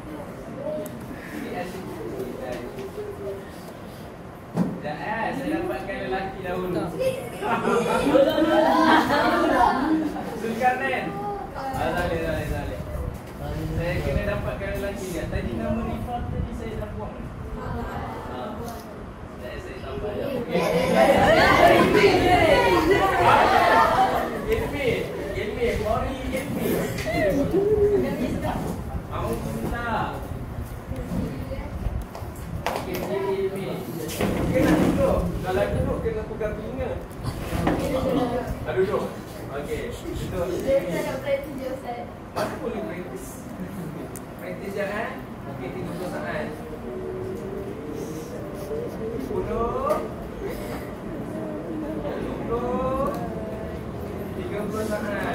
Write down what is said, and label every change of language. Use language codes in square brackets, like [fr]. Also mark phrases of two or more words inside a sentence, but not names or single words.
[ms] Saya dapatkan lelaki dahulu. Zulkarnain. Zalih. Saya kena dapatkan lelaki dia. Tadi nama Rifat tadi saya dah buang. Saya tambah je. Ilmi, Qori Ilmi. Alhamdulillah. Ilmi. Kena duduk. Kalau duduk kena pegang telinga. Duduk. Okey, duduk. Saya nak praktis je Ustaz. Mana boleh praktis? Praktis je Okey, 30 saat. 10 20 30 saat.